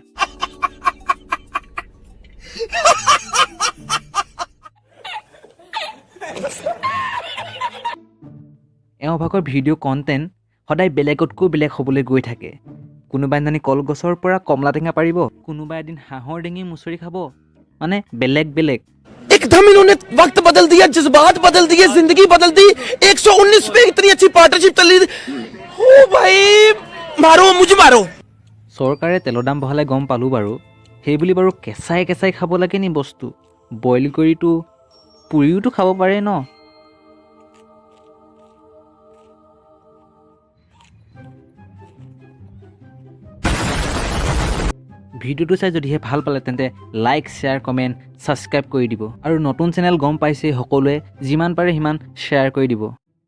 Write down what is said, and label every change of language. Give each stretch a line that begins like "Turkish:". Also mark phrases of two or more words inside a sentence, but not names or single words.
Assamese: এওঁ ভাগৰ
English: video content
Assamese: সদায় বেলেগতকৈ বেলেগ হ'বলৈ গৈ থাকে কোনোবাই জানি কলগছৰ পৰা কমলা টেঙা পাৰিব কোনোবাই এদিন হাঁহৰ ডিঙি মুচৰি খাব মানে বেলেগ বেলেগ
Hindi: एकदम इन्होंने वक्त बदल दिया जज्बात बदल दिए जिंदगी बदल दी 119 पे इतनी अच्छी पार्टनरशिप चल रही ओ भाई मारो मुझे मारो
Assamese: চৰকাৰে তেলৰ দাম বঢ়ালে গম পালোঁ বাৰু সেইবুলি বাৰু কেঁচাই কেঁচাই খাব লাগে নি বস্তু বইল কৰিতো পুৰিওতো খাব পাৰে ন ভিডিঅ'টো চাই যদিহে ভাল পালে তেন্তে
English: like share comment subscribe
Assamese: কৰি দিব আৰু নতুন চেনেল গম পাইছে সকলোৱে যিমান পাৰে সিমান শ্বেয়াৰ কৰি দিব